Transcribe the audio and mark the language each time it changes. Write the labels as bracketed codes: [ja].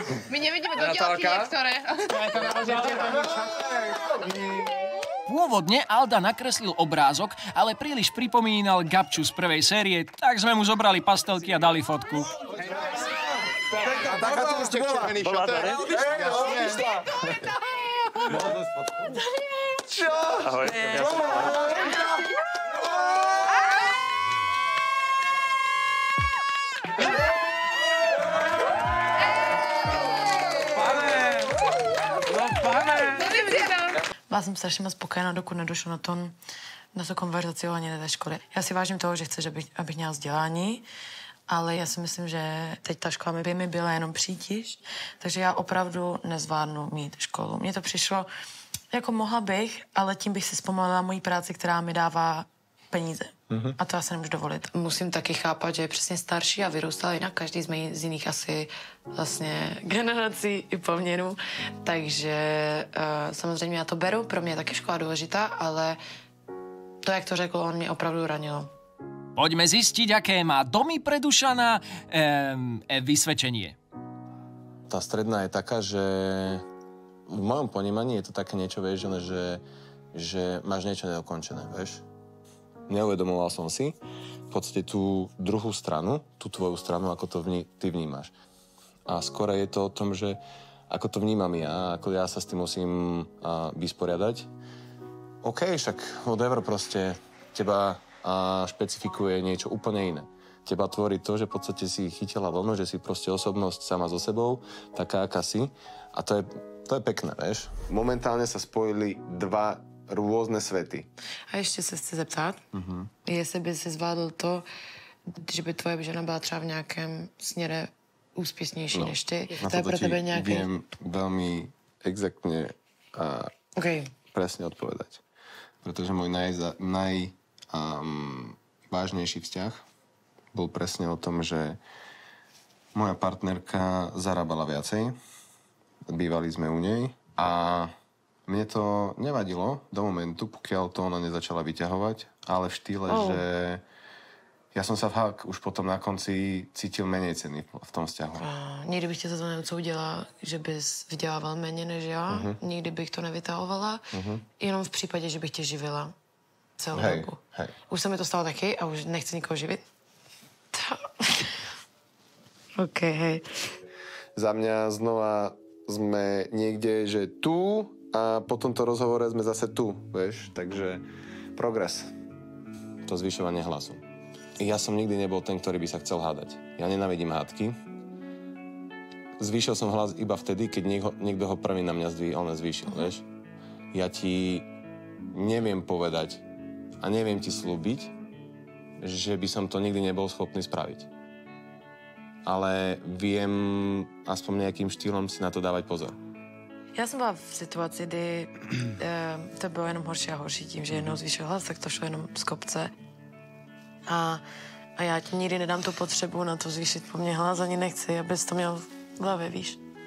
[sk] My nevidíme do diaľky niektoré. Pôvodne Alda nakreslil obrázok, ale príliš pripomínal Gabču z prvej série, tak sme mu zobrali pastelky a dali fotku. [cs] A taká to už těch červených šatek. [sk] Čo? Ahoj. [cs] Byla jsem strašně moc spokojená, dokud nedošlo na to konverzaci ohledně té školy. Já si vážím toho, že chceš, abych měla vzdělání, ale já si myslím, že teď ta škola by mi byla jenom přítíž, takže já opravdu nezvládnu mít školu. Mně to přišlo, jako mohla bych, ale tím bych si zpomalila mojí práci, která mi dává peníze. A to já se nemůžu dovolit. Musím taky chápat, že je přesně starší a vyrůstala jinak. Každý jsme z jiných asi vlastně generací i poměrů. Takže samozřejmě já to beru, pro mě je taky škola důležitá, ale to, jak to řekl, on mě opravdu ranilo. [sk] Poďme zistiť, aké má domy predušaná vysvedčenie. Tá stredná je taká, že v mojom ponímaní je to také niečo, vieš, že máš niečo nedokončené, vieš. Neuvedomoval som si v podstate tú druhú stranu, tú tvoju stranu, ako to ty vnímaš. A skôr je to o tom, že ako to vnímam ja, ako ja sa s tým musím vysporiadať. OK, však whatever, proste teba špecifikuje niečo úplne iné. teba tvorí to, že v podstate si chytila vlnu, že si proste osobnosť sama so sebou, taká, aká si. A to je pekné, vieš. Momentálne sa spojili dva [cs] různé světy. A ještě se chci zeptat, jestli by si zvládl to, že by tvoje žena byla třeba v nějakém směre úspěšnější než ty. To je pro tebe nějaký... [sk] Viem veľmi exaktne a presne odpovedať. Pretože môj najvážnejší vzťah bol presne o tom, že moja partnerka zarábala viacej, bývali sme u nej a mne to nevadilo do momentu, pokiaľ to ona nezačala vyťahovať, ale v štýle, že ja som sa už potom na konci cítil menej ceny v tom vzťahu. [cs] Nikdy bych tě za to něco udělala, že bys vydělával méně než já. Nikdy bych to nevytahovala. Jenom v případě, že bych tě živila celou dobu. Už se mi to stalo taky a už nechci nikoho živit. [sk] OK, hej. Za mňa znova sme niekde, že tu a po tomto rozhovore sme zase tu, vieš. Takže progres. To zvyšovanie hlasu. Ja som nikdy nebol ten, ktorý by sa chcel hádať. Ja nenávidím hádky. Zvýšil som hlas iba vtedy, keď niekto ho prvý na mňa zvýšil, vieš. Ja ti neviem povedať a neviem ti slúbiť, že by som to nikdy nebol schopný spraviť. Ale viem aspoň nejakým štýlom si na to dávať pozor. [cs] Já jsem byla v situaci, kdy to bylo jenom horší a horší tím, že jednou zvýšil hlas, tak to šlo jenom z kopce. A já ti nikdy nedám tu potřebu na to zvýšit po mně hlas, ani nechci, abys to měl v hlavě, víš?